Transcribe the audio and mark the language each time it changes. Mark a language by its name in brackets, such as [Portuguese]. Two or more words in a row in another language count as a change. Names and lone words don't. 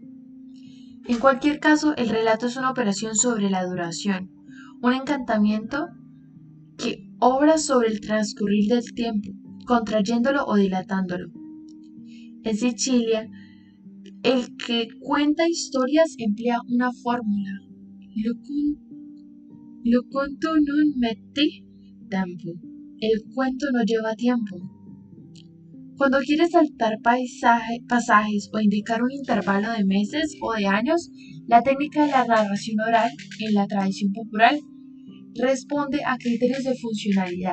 [Spanish] En cualquier caso, el relato es una operación sobre la duración, un encantamiento que obra sobre el transcurrir del tiempo, contrayéndolo o dilatándolo. En Sicilia, el que cuenta historias emplea una fórmula. [Italian] Lo conto non mette tempo. [Spanish] El cuento no lleva tiempo. Cuando quieres saltar pasajes o indicar un intervalo de meses o de años, la técnica de la narración oral en la tradición popular responde a criterios de funcionalidad.